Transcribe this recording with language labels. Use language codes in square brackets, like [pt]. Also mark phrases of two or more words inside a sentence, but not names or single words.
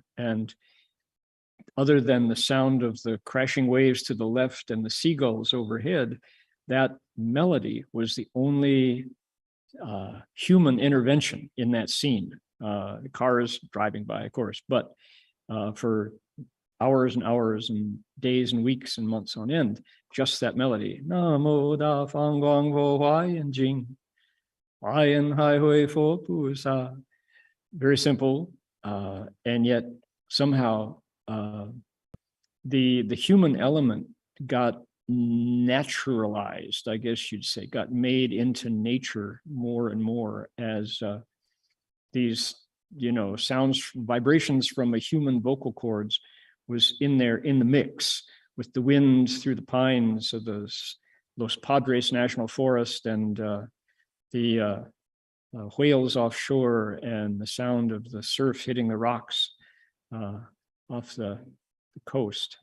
[en] And other than the sound of the crashing waves to the left and the seagulls overhead, that melody was the only human intervention in that scene. The cars driving by, of course, but for hours and hours and days and weeks and months on end, just that melody. [zh] 南無大方廣佛華嚴經，華嚴海會佛菩薩. [en] Very simple, and yet somehow the human element got naturalized, I guess you'd say, got made into nature more and more as these, sounds, vibrations from a human vocal cords was in there in the mix with the winds through the pines of Los Padres National Forest and the whales offshore and the sound of the surf hitting the rocks off the coast.